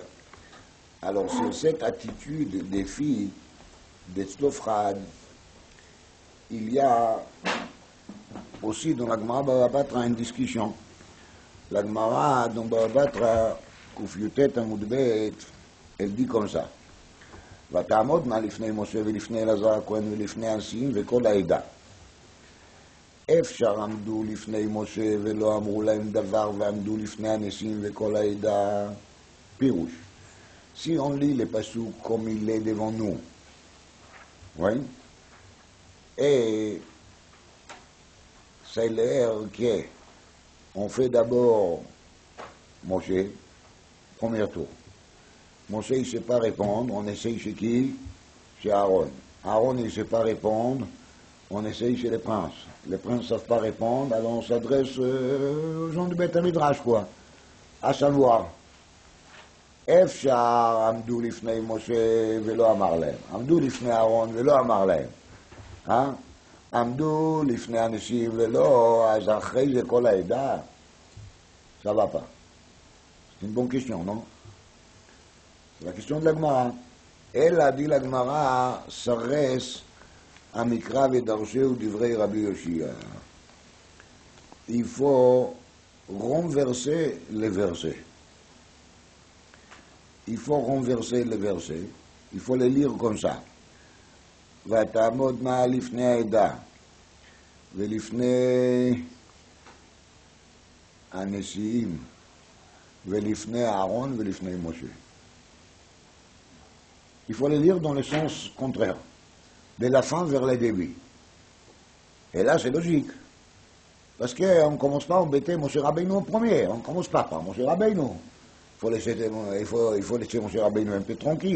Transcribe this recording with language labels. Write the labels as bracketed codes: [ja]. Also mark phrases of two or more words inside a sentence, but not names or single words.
[fr] Alors, sur cette attitude des filles de Tzlofrad, il y a aussi dans la Gemara Baba Batra une discussion. La Gemara dans Baba Batra, [he] קי"ט עמוד ב, [fr] elle dit comme ça. [he] ותעמודנה לפני משה ולפני אלעזר הכהן ולפני הנשיאים וכל העדה. אפשר עמדו לפני משה ולא אמרו להם דבר ועמדו לפני הנשיאים וכל העדה. פירוש. [fr] Si on lit le pasuk comme il est devant nous, oui, et c'est l'air qu'on fait d'abord Moshe, premier tour. Moshe il ne sait pas répondre, on essaye chez qui? Chez Aaron. Aaron il ne sait pas répondre, on essaye chez les princes. Les princes ne savent pas répondre, alors on s'adresse aux gens du Beth Midrash, quoi. À savoir, [he] אפשר עמדו לפני משה ולא אמר להם, עמדו לפני אהרון ולא אמר להם, עמדו לפני אנשים ולא, אז אחרי זה כל העדה, [fr] ça va pas. C'est une bonne question, non? C'est la question de la Gemara. Elle a dit la Gemara, s'arrête à Mikra [he] ודרשי ודברי רבי יושיע. [fr] Il faut renverser les versets. Il faut renverser les versets, il faut les lire comme ça. [he] ותעמודנה לפני העדה, ולפני הנשיאים, ולפני אהרון ולפני משה. [fr] Il faut les lire dans le sens contraire, de la fin vers le début. Et là, c'est logique. Parce qu'on ne commence pas à embêter Moshe Rabbeinu en premier, on ne commence pas par Moshe Rabbeinu. Il faut laisser Moshe Rabbeinu un peu tranquille.